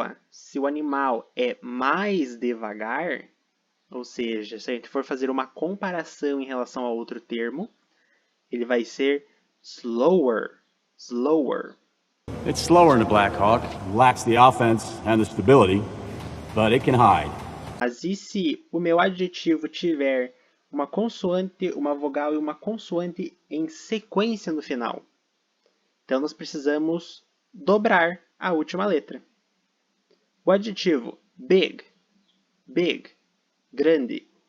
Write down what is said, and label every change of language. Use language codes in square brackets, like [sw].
[pt] Se o animal é mais devagar, ou seja, se a gente for fazer uma comparação em relação a outro termo, ele vai ser slower, slower. [en] It's slower than a Black Hawk, lacks the offense and the stability, but it can hide. [pt] Mas e se o meu adjetivo tiver uma consoante, uma vogal e uma consoante em sequência no final? Então, nós precisamos dobrar a última letra. O adjetivo big, big, grande.